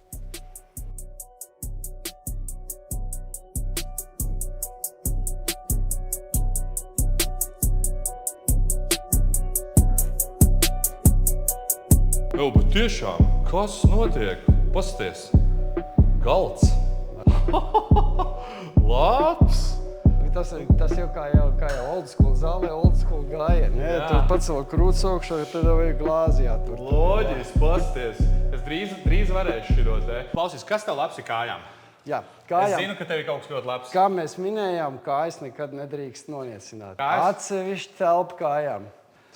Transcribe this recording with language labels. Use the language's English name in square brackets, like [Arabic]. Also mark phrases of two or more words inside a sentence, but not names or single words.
[Latvian] Bet tiešām, kas notiek? Pasties. Galds. Labs. Tas jau kā [English] old school [Latvian] zālē, [English] old school [Latvian] gājieni. Tur pats vēl krūts augšā, tad vajag glāzi jātur. Loģiski, pasties. Es drīz varēšu šito te. Klausies, kas tev labs ir kājām? Jā, kājām. Es zinu, ka tev ir kaut kas ļoti labs. Kā mēs minējām, kājas nekad nedrīkst noniecināt. Atsevišķi telpa kājām.